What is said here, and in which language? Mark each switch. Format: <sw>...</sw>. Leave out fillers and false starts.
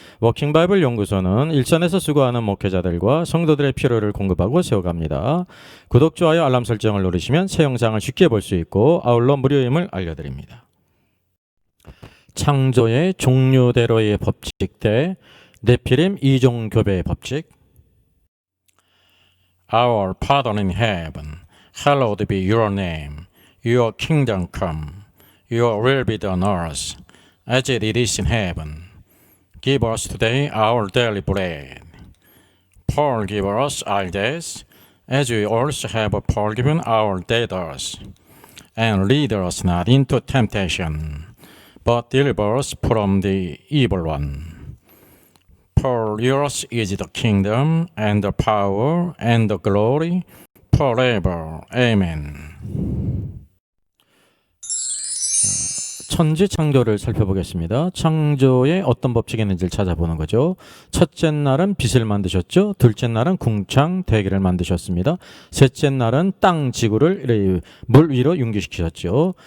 <ko>워킹바이블 연구소는 일선에서 수고하는 목회자들과 성도들의 필요를 공급하고 세워갑니다. 구독, 좋아요, 알람 설정을 누르시면 새 영상을 쉽게 볼 수 있고 아울러 무료임을 알려드립니다. 창조의 종류대로의 법칙 대 네피림 이종교배의 법칙.</ko> <en>Our Father in heaven, hallowed be your name. Your kingdom come. Your will be done on earth, as it is in heaven. Give us today our daily bread. Forgive us our debts, as we also have forgiven our debtors. And lead us not into temptation, but deliver us from the evil one. For yours is the kingdom, and the power, and the glory, forever. Amen.</en> <ko>천지 창조를 살펴보겠습니다. 창조에 어떤 법칙이 있는지를 찾아보는 거죠. 첫째 날은 빛을 만드셨죠. 둘째 날은 궁창 대기를 만드셨습니다. 셋째 날은 땅 지구를 물 위로 융기시키셨죠.</ko>